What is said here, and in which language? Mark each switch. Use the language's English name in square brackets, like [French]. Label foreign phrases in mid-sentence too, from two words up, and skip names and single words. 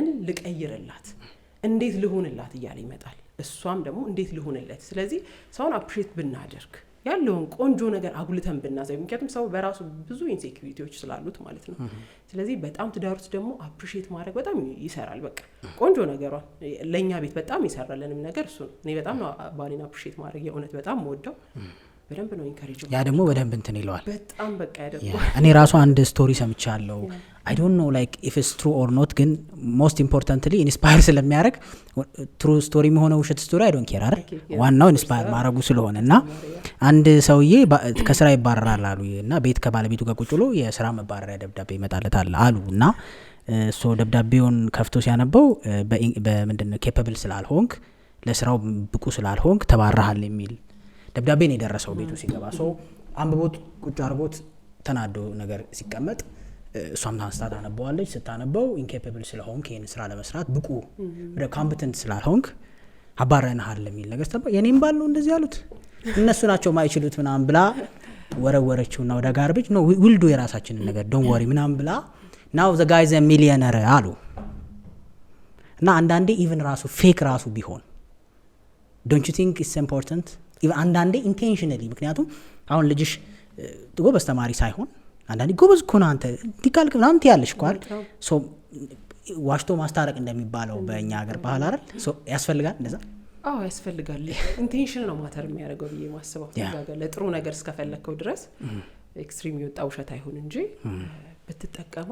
[Amharic] ልቀይርላት እንዴት ልሆንላት እያለ ይመጣል እሷም ደግሞ እንዴት ልሆንለት ስለዚህ ሰውን አፕሪሺየት ብናደርግ ያለውን ቆንጆ ነገር አጉልተን ብናሳይ ምክንያቱም ሰው በራሱ ብዙ ኢንሴኪዩሪቲዎች ስላሉት ማለት ነው ስለዚህ በጣም ትዳር ውስጥ ደግሞ አፕሪሺየት ማድረግ በጣም ይሰራል በቃ ቆንጆ ነገሯን ለኛ ቤት በጣም ይሰራልንም ነገር እሱ ነው እኔ በጣም ነው ባሌን አፕሪሺየት ማድረግ የእውነት በጣም ወደው በደንብ ነው ኢንካሬጅ ያ ደግሞ በደንብ እንትን ይለዋል በጣም በቃ ያደርጋል እኔ ራሱ አንድ ስቶሪ ሰምቻለሁ [English] I don't know like if it's true or not [Amharic] ግን [English] most importantly [Amharic] inspire ስለሚያደርግ [English] true story [Amharic] መሆነ ውሸት ስቶሪ [English] I don't care [Amharic] አይደል ዋናው inspire ማድረጉ ስለሆነና አንድ ሰውዬ ከስራ ይባረራል አሉና ቤት ከባለቤቱ ጋር ቁጭ ብሎ የስራ መባረሪያ ደብዳቤ ይመጣለታል አሉና ሶ ደብዳቤውን ከፍቶ ሲያነበው በምንድነው capable ስላልሆንክ ለስራው ብቁ ስላልሆንክ ተባረሃል የሚል ደብዳቤ ነው የደረሰው ቤቱ ሲገባ ሶ አንብቦት ቁጭ አርጎት ተናዶ ነገር ሲቀመጥ እሷም ታንስታ ታነበዋለች ስታነበው ኢንኬፓብል ስለሆንክ ይሄን ስራ ለመስራት ብቁ ወደ ኮምፒተንት ስላልሆንክ አባረናሃል የሚል ነገር ተባ የኔም ባል ነው እንደዚህ ያሉት እነሱ ናቸው ማይችሉት ምናምን ብላ ወረወረችውና ወደ ጋርቤጅ ነው ዊልዶ የራሳችንን ነገር [English] don't worry [Amharic] ምናምን ብላ [English] now the guy is a millionaire [Amharic] አሉ እና አንዳንዴ ኢቭን ራሱ ፌክ ራሱ ቢሆን [English] don't you think it's important [Amharic] አንዳንዴ ኢንቴንሽናሊ ምክንያቱም አሁን ልጅሽ ጎበዝ ተማሪ ሳይሆን አንዳንዴ ጎበዝ እኮ ነው አንተ ዲካልክ ምናምን ትያለሽ እኮ አይደል ሶ ዋሽቶ ማስታረቅ እንደሚባለው በእኛ ሀገር ባህል አይደል ሶ ያስፈልጋል እንደዛ ያስፈልጋል ኢንቴንሽን ነው ማተር የሚያደርገው ብዬ ማስበው ለጥሩ ነገር እስከፈለከው ድረስ ኤክስትሪም ይወጣ ውሸት አይሆን እንጂ በተጠቀመው